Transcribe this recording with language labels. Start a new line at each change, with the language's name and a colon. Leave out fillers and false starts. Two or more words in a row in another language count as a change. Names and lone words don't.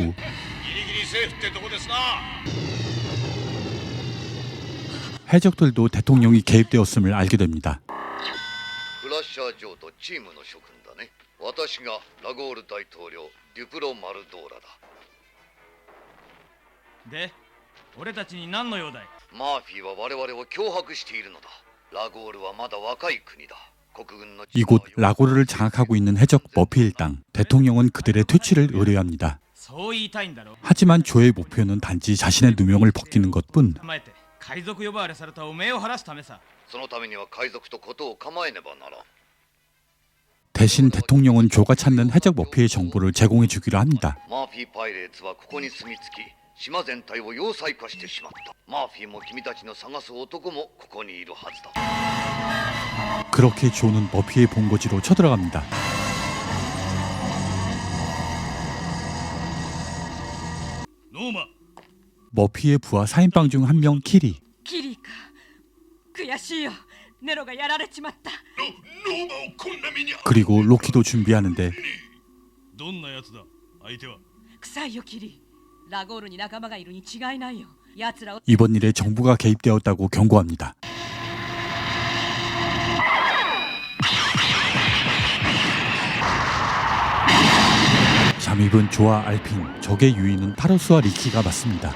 Japanese: ギリギリセーフってとこですな。
Korean: 해적들도 대통령이 개입되었음을 알게 됩니다.
Japanese: クラッシャージョーとチームの諸君だね。私がラゴール大統領デュプロ・マルドーラだ。で、俺たちに何の用だい？マーフィーは我々を脅迫しているのだ。ラゴールはまだ若い国だ。国軍の
Korean: 이곳 라고르를 장악하고 있는 해적 머피 일당. 대통령은 그들의 퇴치를 의뢰합니다.
Japanese: そう言いたいんだろ。
Korean: 하지만 조의 목표는 단지 자신의 누명을 벗기는 것뿐.
Japanese: 構えて海賊呼ばわれされたおめえを晴らすためさ。そのためには海賊と事を構えねばならん。
Korean: 대신 대통령은 조가 찾는 해적 머피의 정보를 제공해 주기로 합니다.
Japanese: マーフィーパイレーツはここに住み着き島全体を要塞化してしまった。マーフィーも君たちの探す男もここにいるはずだ。
Korean: 그렇게 조는 머피의 본거지로 쳐들어갑니다. 노마 머피의 부하 4인방 중 한 명 키리.
Japanese: キリーか悔しいよネロがやられちまった。ノーマをこんな目に。
Korean: 그리고 로키도 준비하는데
Japanese: どんなやつだ相手は。臭いよキリー。ラゴールに仲間がいるに違いないよ。奴らを
Korean: 이번 일에 정부가 개입되었다고 경고합니다. 잠입은 조와 알핀, 적의 유인은 타로스와 리키가 맞습니다.